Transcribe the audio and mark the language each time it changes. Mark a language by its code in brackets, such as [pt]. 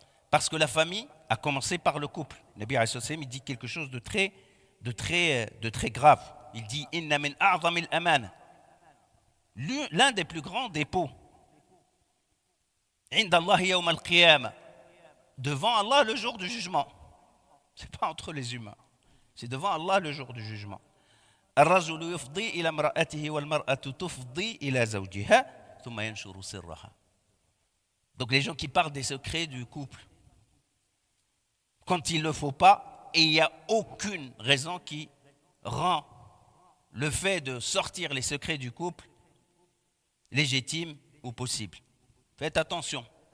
[fr] Parce que la famille a commencé par le couple. Le Nabi alayhi sallam, il dit quelque chose de très grave. Il dit [ar] inna min a'zamil amana. [fr] L'un des plus grands dépôts. [ar] Inda Allah yawm al-qiyamah. [fr] Devant Allah le jour du jugement. Ce n'est pas entre les humains. C'est devant Allah le jour du jugement. [ar] الرجل يفضي إلى امرأته والمرأة تفضي إلى زوجها ثم ينشر سرها. [fr] Donc les gens qui parlent des secrets du couple, quand il ne le faut pas, et il n'y a aucune raison qui rend le fait de sortir les secrets du couple légitime ou possible. Faites attention.